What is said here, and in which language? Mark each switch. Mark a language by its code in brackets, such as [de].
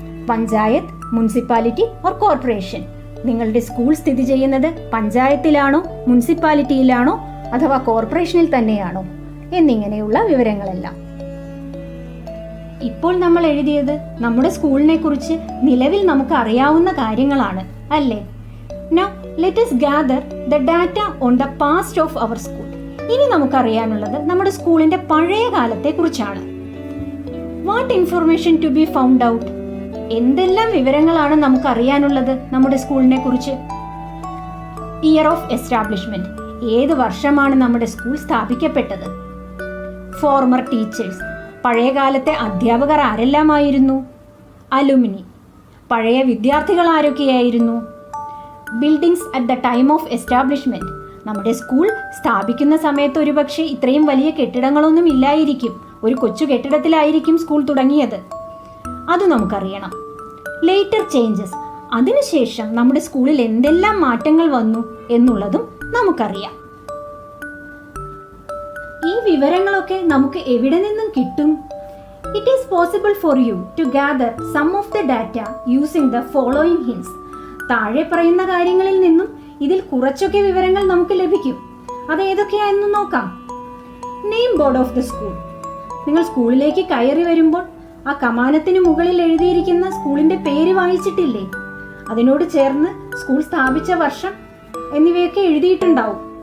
[ml] Panchayat, municipality or corporation, നിങ്ങളുടെ school സ്ഥിതി ചെയ്യുന്നത് പഞ്ചായത്തിലാണോ, മുനിസിപ്പാലിറ്റിയിലാണോ അഥവാ കോർപ്പറേഷനിൽ തന്നെയാണോ എന്നിങ്ങനെയുള്ള വിവരങ്ങളെല്ലാം. ഇപ്പോൾ നമ്മൾ എഴുതിയത് നമ്മുടെ സ്കൂളിനെ കുറിച്ച് നിലവിൽ നമുക്ക് അറിയാവുന്ന കാര്യങ്ങളാണ്, അല്ലേ? [en] Now let us gather the data on the past of our school. [ml] ഇനി നമുക്കറിയാനുള്ളത് നമ്മുടെ സ്കൂളിന്റെ പഴയ കാലത്തെ കുറിച്ചാണ്. [en] What information to be found out? [ml] എന്തെല്ലാം വിവരങ്ങളാണ് നമുക്ക് അറിയാനുള്ളത് നമ്മുടെ സ്കൂളിനെ കുറിച്ച്? [en] year of establishment, [ml] ഏത് വർഷമാണ് നമ്മുടെ സ്കൂൾ സ്ഥാപിക്കപ്പെട്ടത്? [en] former teachers, [ml] പഴയ കാലത്തെ അധ്യാപകർ ആരെല്ലാമായിരുന്നു? അലുമിനി, പഴയ വിദ്യാർത്ഥികൾ ആരൊക്കെയായിരുന്നു? [en] buildings at the time of establishment, [ml] നമ്മുടെ സ്കൂൾ സ്ഥാപിക്കുന്ന സമയത്ത് ഒരുപക്ഷെ ഇത്രയും വലിയ കെട്ടിടങ്ങളൊന്നും ഇല്ലായിരിക്കും. ഒരു കൊച്ചു കെട്ടിടത്തിലായിരിക്കും സ്കൂൾ തുടങ്ങിയത്. അത് നമുക്കറിയണം. [en] later changes, [ml] അതിനുശേഷം നമ്മുടെ സ്കൂളിൽ എന്തെല്ലാം മാറ്റങ്ങൾ വന്നു എന്നുള്ളതും നമുക്കറിയാം. ഈ വിവരങ്ങളൊക്കെ നമുക്ക് എവിടെ നിന്നും കിട്ടും? [en] It is possible for you to gather some of the data using the following hints. [ml] താഴെ പറയുന്ന കാര്യങ്ങളിൽ നിന്നും ഇതിൽ കുറച്ചൊക്കെ വിവരങ്ങൾ നമുക്ക് ലഭിക്കും. അത് ഏതൊക്കെയാണെന്ന് നോക്കാം. [en] name board of the school, [ml] നിങ്ങൾ സ്കൂളിലേക്ക് കയറി വരുമ്പോൾ ആ കമാനത്തിന് മുകളിൽ എഴുതിയിരിക്കുന്ന സ്കൂളിന്റെ പേര് വായിച്ചിട്ടില്ലേ? അതിനോട് ചേർന്ന് സ്കൂൾ സ്ഥാപിച്ച വർഷം എന്നിവയൊക്കെ എഴുതിയിട്ടുണ്ടാവും.